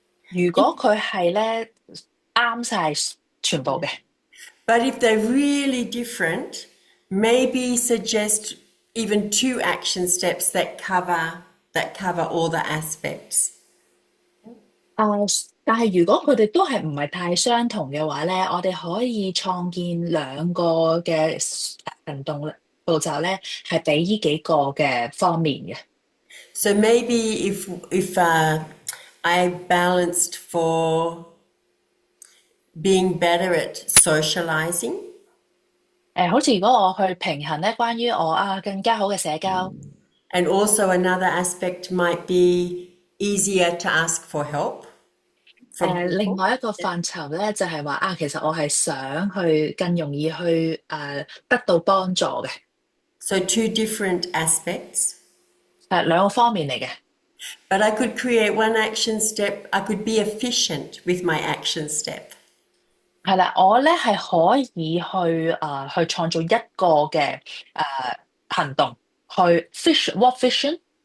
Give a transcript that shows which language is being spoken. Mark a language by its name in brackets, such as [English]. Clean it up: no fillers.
[Cantonese] 如果佢係咧啱晒全部嘅， [English] But if they're really different, maybe suggest even two action steps that cover all the aspects. [Cantonese] 但係如果佢哋都係唔係太相同嘅話咧，我哋可以創建兩個嘅行動步驟咧，係俾呢幾個嘅方面嘅。 [English] So maybe if I balanced for being better at socializing. [Cantonese] 好似如果我去平衡咧，關於我更加好嘅社交。 [English] And also another aspect might be easier to ask for help. [Cantonese] 另外一個範疇咧，就係話其實我係想去更容易去得到幫助嘅。 [English] So two different aspects. [Cantonese] 兩個方面嚟嘅。 [English] But I could create one action step. I could be efficient with my action step. [Cantonese] 係啦，我咧係可以去創造一個嘅行動，去 [English] what vision？